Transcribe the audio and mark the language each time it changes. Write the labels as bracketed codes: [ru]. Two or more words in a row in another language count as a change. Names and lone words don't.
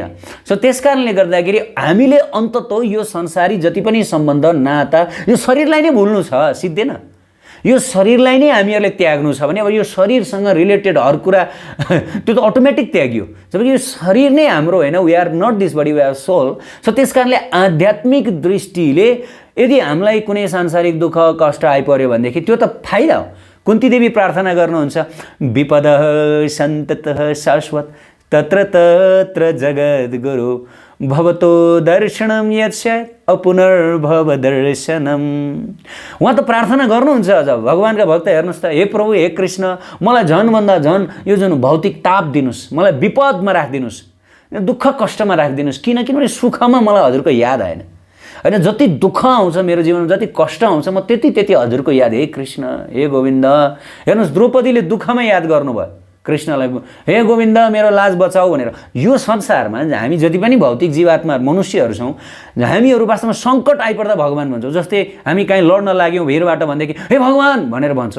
[ne] सो त्यस कारणले गर्दाखेरि हामीले अन्ततः यो संसारी जति पनि सम्बन्ध नाता, यो शरीरलाई नै भुल्नु छ, सिद्धिएन। यो शरीरलाई नै हामीहरूले त्याग्नु छ भने अब यो शरीरसँग रिलेटेड हर कुरा त्यो त अटोमेटिक त्याग्यो। जबकि यो शरीर नै हाम्रो होइन, [en] We are not this body, we are soul. [ne] सो त्यस कारणले आध्यात्मिक दृष्टिले यदि हामीलाई कुनै सांसारिक दुःख कष्ट आइपर्यो भनेदेखि त्यो त फाइदा हो। कुन्ती देवी प्रार्थना गर्नुहुन्छ, [sa] विपदः सन्ततः शाश्वत तत्र तत्र जगद्गुरु भवतो दर्शनम यस्यात् अपुनर्भव दर्शनम। [ne] उहाँ त प्रार्थना गर्नुहुन्छ अझ भगवानका भक्त, हेर्नुहोस् त, हे प्रभु हे कृष्ण, मलाई झनभन्दा झन यो जुन भौतिक ताप दिनुहोस्, मलाई विपदमा राखिदिनुहोस्, दुःख कष्टमा राखिदिनुहोस्। किनभने सुखमा मलाई हजुरको याद आएन होइन। जति दुःख आउँछ मेरो जीवनमा, जति कष्ट आउँछ, म त्यति हजुरको याद, हे कृष्ण हे गोविन्द। हेर्नुहोस् द्रौपदीले दुःखमा याद गर्नुभयो कृष्णलाई, हे गोविन्द मेरो लाज बचाऊ भनेर। यो संसारमा हामी जति पनि भौतिक जीवात्मा मनुष्यहरू छौँ, हामीहरू वास्तवमा सङ्कट आइपर्दा भगवान् भन्छौँ। जस्तै हामी कहीँ लड्न लाग्यौँ भिरबाट भनेदेखि हे भगवान् भनेर भन्छौँ।